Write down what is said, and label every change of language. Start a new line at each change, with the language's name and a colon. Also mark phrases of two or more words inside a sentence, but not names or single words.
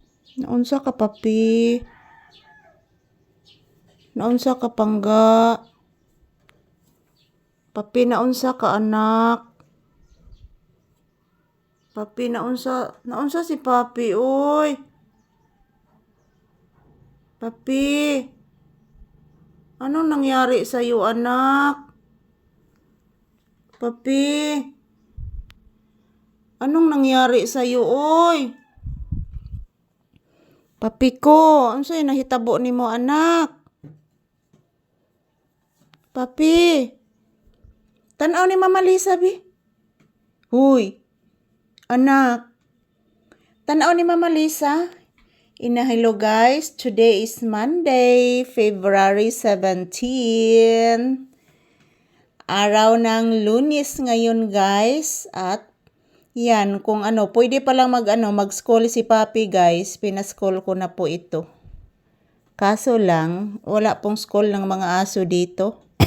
Cebuano: Naunsa ka papi? Naunsa ka pangga? Papi naunsa ka anak? Papi naunsa si papi oy. Papi.
Filipino: Anong nangyari sa iyo anak? Papi. Anong nangyari sa iyo oy?
Cebuano: Papi ko, unsay nahitabo nimo anak? Papi. Tan-aw ni Mama Lisa bi. Huy. Anak. Tan-aw ni Mama Lisa. Hello guys.
English: Today is Monday, February 17.
Filipino: Araw ng Lunes ngayon guys. At yan, kung pwede palang mag-school si Papi guys. Pina-school ko na po ito. Kaso lang, wala pong school ng mga aso dito.